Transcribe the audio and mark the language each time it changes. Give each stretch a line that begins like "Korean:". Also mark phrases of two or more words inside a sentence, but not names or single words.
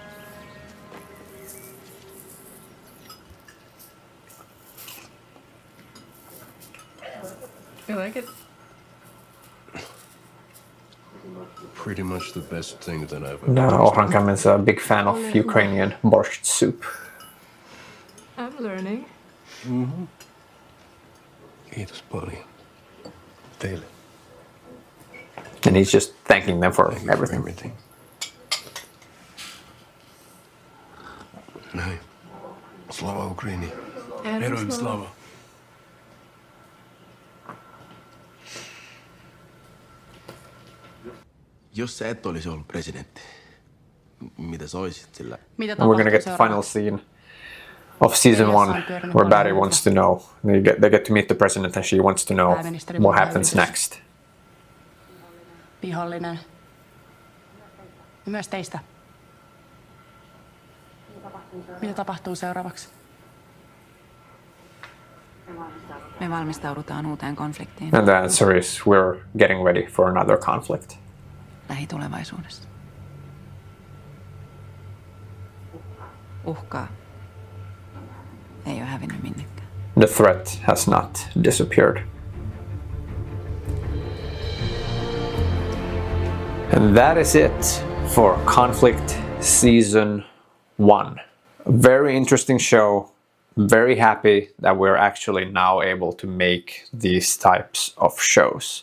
English: You like it? Pretty much the best thing that I've ever No, Ohrankämmen is a big fan of Ukrainian borscht soup. I'm learning.
Finnish: Mm-hmm. Kiitos paljon. Teille.
English: And he's just thanking them for everything.
Finnish: Näin.
Ukrainian: Slava Ukraini. Heroin slava.
Finnish: Jos sä et olisi ollut presidentti, mitä sä olisit sillä?
English: And we're gonna get the final scene of season 1, where Barry wants to know. They get to meet the president, and she wants to know what happens next.
Finnish: Vihollinen. Ja myös teistä. Mitä tapahtuu seuraavaksi? Me valmistaudutaan uuteen konfliktiin.
English: And the answer is we're getting ready for another conflict.
Finnish: Lähitulevaisuudessa. Uhkaa ei ole hävinnyt minnekään.
English: The threat has not disappeared. And that is it for Conflict Season 1. A very interesting show. Very happy that we're actually now able to make these types of shows.